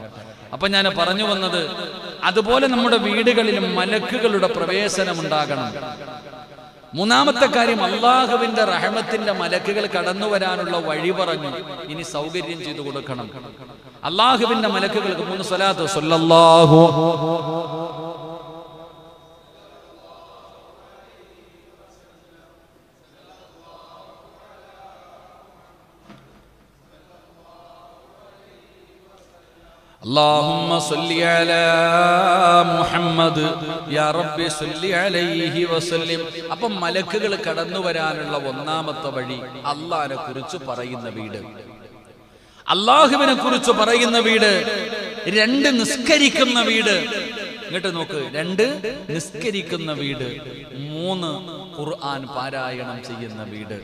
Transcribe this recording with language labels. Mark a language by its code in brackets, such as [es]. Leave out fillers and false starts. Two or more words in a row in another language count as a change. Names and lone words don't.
[ml] അപ്പൊ ഞാൻ പറഞ്ഞു വന്നത്, അതുപോലെ നമ്മുടെ വീടുകളിലും മലക്കുകളുടെ പ്രവേശനം ഉണ്ടാകണം. 3-മത്തെ കാര്യം, അള്ളാഹുവിന്റെ റഹ്മത്തിന്റെ മലക്കുകൾ കടന്നു വരാനുള്ള വഴി പറഞ്ഞു. ഇനി സൗകര്യം ചെയ്തു കൊടുക്കണം. അള്ളാഹുവിന്റെ മലക്കുകൾക്ക് 3 സ്വലാത്ത്. [ar] സ്വല്ലല്ലാഹു اللهم صل على محمد يا رب صل عليه وسلم. [ml] അപ്പം മലക്കുകൾ കടന്നു വരാനുള്ള 1-മത്തെ വഴി അല്ലാഹുവിനെ കുറിച്ച് പറയുന്ന വീട്, അല്ലാഹുവിനെ കുറിച്ച് പറയുന്ന വീട്. 2 നിസ്കരിക്കുന്ന വീട്. ഇങ്ങോട്ട് നോക്ക്, 2 നിസ്കരിക്കുന്ന വീട്, 3 ഖുർആൻ പാരായണം ചെയ്യുന്ന വീട്.